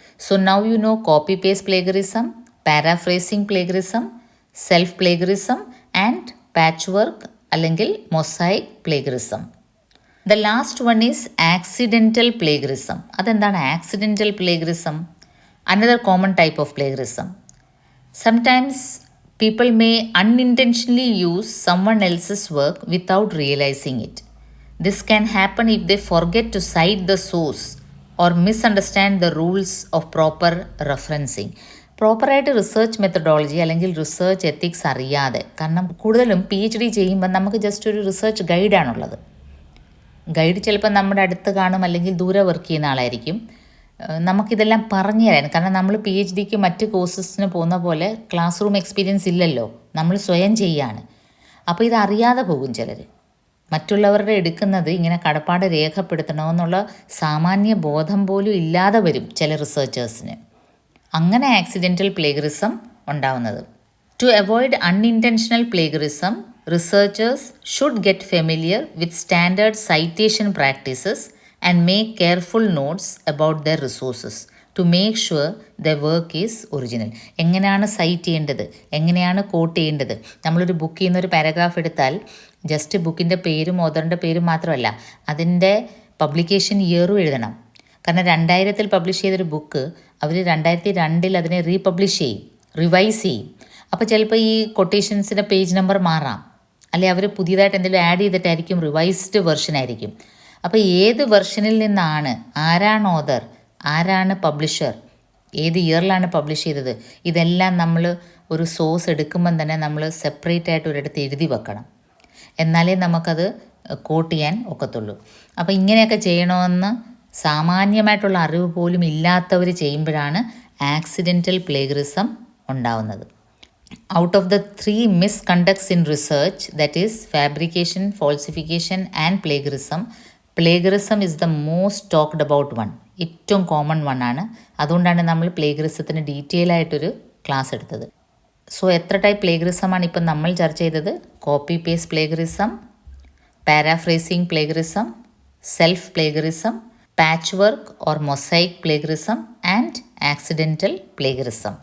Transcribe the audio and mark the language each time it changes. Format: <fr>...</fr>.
<en>So now you know copy paste plagiarism, paraphrasing plagiarism, self plagiarism and patch work അല്ലെങ്കിൽ mosaic plagiarism. The last one is accidental plagiarism. അതെന്താണ് accidental plagiarism? Another common type of plagiarism. Sometimes people may unintentionally use someone else's work without realizing it. This can happen if they forget to cite the source or misunderstand the rules of proper referencing.</en> <ml>പ്രോപ്പറായിട്ട് research methodology അല്ലെങ്കിൽ research ethics അറിയാതെ, കാരണം കൂടുതലും PhD ചെയ്യുമ്പോൾ നമുക്ക് just ഒരു research ഗൈഡാണുള്ളത്. Guide ചിലപ്പോൾ നമ്മുടെ അടുത്ത് കാണും അല്ലെങ്കിൽ ദൂരെ വർക്ക് ചെയ്യുന്ന ആളായിരിക്കും. നമുക്കിതെല്ലാം പറഞ്ഞു തരാൻ, കാരണം നമ്മൾ PhDക്ക് മറ്റ് കോഴ്സസിന് പോകുന്ന പോലെ ക്ലാസ് റൂം എക്സ്പീരിയൻസ് ഇല്ലല്ലോ, നമ്മൾ സ്വയം ചെയ്യാണ്. അപ്പോൾ ഇതറിയാതെ പോകും ചിലർ. മറ്റുള്ളവരുടെ എടുക്കുന്നത് ഇങ്ങനെ കടപ്പാട് രേഖപ്പെടുത്തണമെന്നുള്ള സാമാന്യ ബോധം പോലും ഇല്ലാതെ വരും ചില റിസർച്ചേഴ്സിന്. അങ്ങനെ ആക്സിഡൻ്റൽ പ്ലേഗറിസം ഉണ്ടാവുന്നത്.</ml> <en>To avoid unintentional plagiarism, researchers should get familiar with standard citation practices and make careful notes about their resources to make sure their work is original.</en> <ml>എങ്ങനെയാണ് സൈറ്റ് ചെയ്യേണ്ടത്, എങ്ങനെയാണ് കോട്ട് ചെയ്യേണ്ടത്. നമ്മളൊരു ബുക്കിൽ നിന്നൊരു പാരഗ്രാഫ് എടുത്താൽ just ബുക്കിൻ്റെ പേരും ഓതറിൻ്റെ പേരും മാത്രമല്ല, അതിൻ്റെ പബ്ലിക്കേഷൻ ഇയറും എഴുതണം. കാരണം 2000 പബ്ലിഷ് ചെയ്തൊരു ബുക്ക് അവർ 2002 അതിനെ റീപബ്ലിഷ് ചെയ്യും, റിവൈസ് ചെയ്യും. അപ്പോൾ ചിലപ്പോൾ ഈ കൊട്ടേഷൻസിൻ്റെ പേജ് നമ്പർ മാറാം, അല്ലെ അവർ പുതിയതായിട്ട് എന്തെങ്കിലും ആഡ് ചെയ്തിട്ടായിരിക്കും, റിവൈസ്ഡ് വെർഷൻ ആയിരിക്കും. അപ്പോൾ ഏത് വെർഷനിൽ നിന്നാണ്, ആരാണ് ഓതർ, ആരാണ് പബ്ലിഷർ, ഏത് ഇയറിലാണ് പബ്ലിഷ് ചെയ്തത്, ഇതെല്ലാം നമ്മൾ ഒരു സോഴ്സ് എടുക്കുമ്പം തന്നെ നമ്മൾ സെപ്പറേറ്റ് ആയിട്ട് ഒരിടത്ത് എഴുതി വെക്കണം. എന്നാലേ നമുക്കത് കോട്ട് ചെയ്യാൻ ഒക്കത്തുള്ളൂ. അപ്പോൾ ഇങ്ങനെയൊക്കെ ചെയ്യണമെന്ന് സാമാന്യമായിട്ടുള്ള അറിവ് പോലും ഇല്ലാത്തവർ ചെയ്യുമ്പോഴാണ് ആക്സിഡൻ്റൽ പ്ലേഗറിസം ഉണ്ടാവുന്നത്.</ml> <en>Out of the 3 misconducts in research, that is fabrication, falsification and plagiarism is the most talked about one.</en> <ml>ഏറ്റവും കോമൺ വൺ ആണ്. അതുകൊണ്ടാണ് നമ്മൾ പ്ലേഗറിസത്തിന് ഡീറ്റെയിൽ ആയിട്ടൊരു ക്ലാസ് എടുത്തത്.</ml> <en>so</en> <ml>എത്ര ടൈപ്പ് പ്ലേഗറിസമാണ് ഇപ്പം നമ്മൾ ചർച്ച ചെയ്തത്?</ml> <en>Copy paste plagiarism, paraphrasing plagiarism, self plagiarism, patch work or mosaic plagiarism and accidental plagiarism.</en>